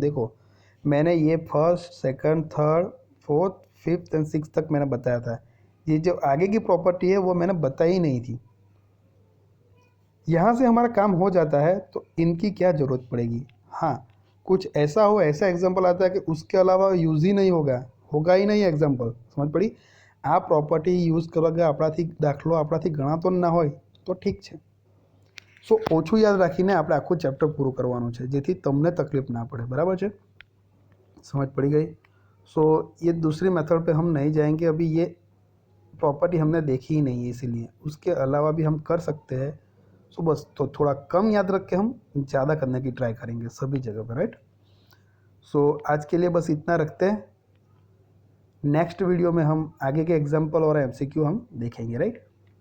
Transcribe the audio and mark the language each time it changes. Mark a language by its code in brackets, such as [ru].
[hi] देखो मैंने ये first, second, third, fourth, fifth and six तक मैंने बताया था। ये जो आगे की प्रॉपर्टी है वो मैंने बताई ही नहीं थी। यहाँ से हमारा काम हो जाता है तो इनकी क्या ज़रूरत पड़ेगी। हाँ, कुछ ऐसा हो, ऐसा एग्जाम्पल आता है कि उसके अलावा यूज़ ही नहीं होगा ही नहीं एग्जाम्पल, समझ पड़ी? [gu] आ [hi] प्रॉपर्टी यूज़ करोगे [gu] आपણાથી દાખલો આપણાથી ગણાતો ના હોય તો ઠીક છે। सो ઓછું યાદ રાખીને આપણે આખું ચેપ્ટર પૂરું કરવાનું છે જેથી તમને તકલીફ ના પડે, બરાબર છે? [hi] समझ पड़ी गई? सो ये दूसरी मेथड पे हम नहीं जाएंगे अभी, ये प्रॉपर्टी हमने देखी ही नहीं है इसीलिए, उसके अलावा भी हम कर सकते हैं। सो बस तो थोड़ा कम याद रख के हम ज़्यादा करने की ट्राई करेंगे सभी जगह पर, राइट। सो आज के लिए बस इतना रखते हैं, नेक्स्ट वीडियो में हम आगे के एग्जाम्पल और MCQ हम देखेंगे, राइट।